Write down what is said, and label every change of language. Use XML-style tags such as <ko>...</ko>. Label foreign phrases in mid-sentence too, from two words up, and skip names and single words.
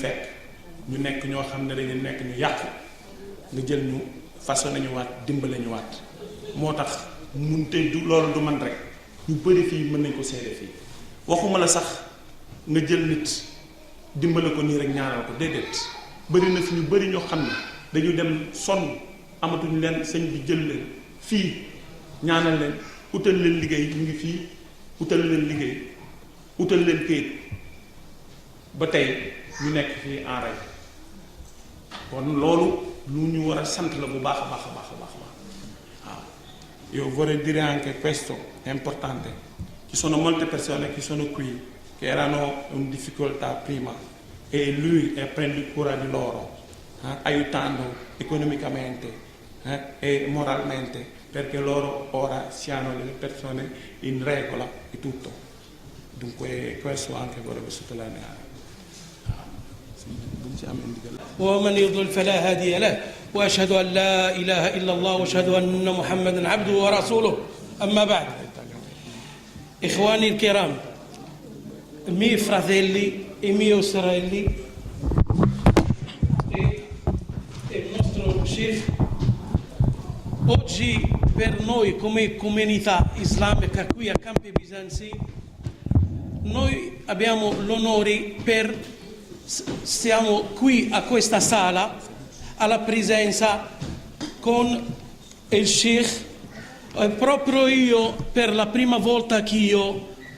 <wo>fekk ñu nekk ñoo xam ne dañu nekk ñu yàqu nga jël ñu façonné ñu waat dimbale ñu waat moo tax mun te du loolu du man rek ñu bëri fii mën nañ ko seede fii waxuma la sax nga jël nit dimbale ko nii rek ñaanal ko déedéet bëri na fi ñu bëri ñoo xam ne dañu dem sonn amatuñu leen sëñ bi jël leen fii ñaanal leen utal leen liggéey ñu ngi fii utal leen liggéey utal leen këyit ba tey ñu nekk fii en rey kon loolu lu ñu war a sant la bu baax a baax a baax a baax waaw</wo> <it>io vorrei dire anche questo è importante ci sono molte persone che sono qui che erano in difficoltà prima e lui prende cura di loro aiutando economicamente e moralmente perché loro ora siano delle persone in regola e tutto. Dunque questo anche vorrei sottolineare.</it> <ar>ومن يضلل فلا هادي له واشهد ان لا اله الا الله واشهد ان محمدا عبده ورسوله اما بعد اخواني الكرام</ar> <it>miei fratelli e miei sorelle e il nostro chef oggi per noi come comunità islamica qui a Campi Bizanzi noi abbiamo l'onore stiamo qui a questa sala alla presenza con il Sheikh proprio io per la prima volta che io</it>